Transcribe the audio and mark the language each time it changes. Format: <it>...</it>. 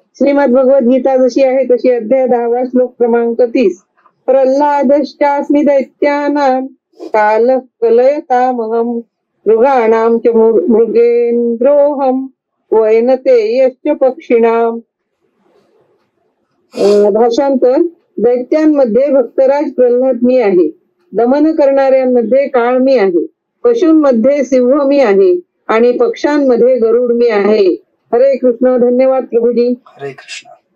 <mr>श्रीमद भगवद्गीता जशी आहे तशी अध्याय 10 श्लोक क्रमांक 30.</mr> <sa>प्रल्हादश्चास्मि दैत्यानां कालः कलयतामहं मृगाणां च मृगेन्द्रोऽहं वैनतेयश्च पक्षिणां.</sa> <mr>भाषांतर. दैत्यांमध्ये भक्तराज प्रल्हाद मी आहे, दमन करणाऱ्यांमध्ये काळ मी आहे, पशूंमध्ये सिंह मी आहे आणि पक्ष्यांमध्ये गरुड मी आहे. हरे कृष्ण. धन्यवाद प्रभूजी. हरे कृष्ण.</mr>